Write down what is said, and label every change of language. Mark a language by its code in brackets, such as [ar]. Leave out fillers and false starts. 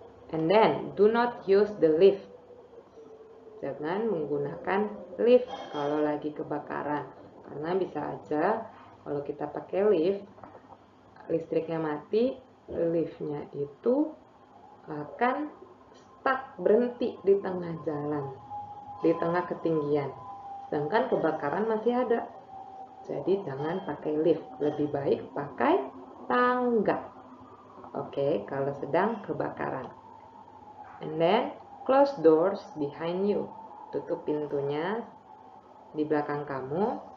[en] And then do not use the lift. [id] Jangan menggunakan lift kalau lagi kebakaran, karena bisa aja kalau kita pakai lift, listriknya mati, liftnya itu akan stuck, berhenti di tengah jalan, di tengah ketinggian. Sedangkan kebakaran masih ada. Jadi jangan pakai lift, lebih baik pakai tangga. Oke, kalau sedang kebakaran. [en] And then close doors behind you. [id] Tutup pintunya di belakang kamu.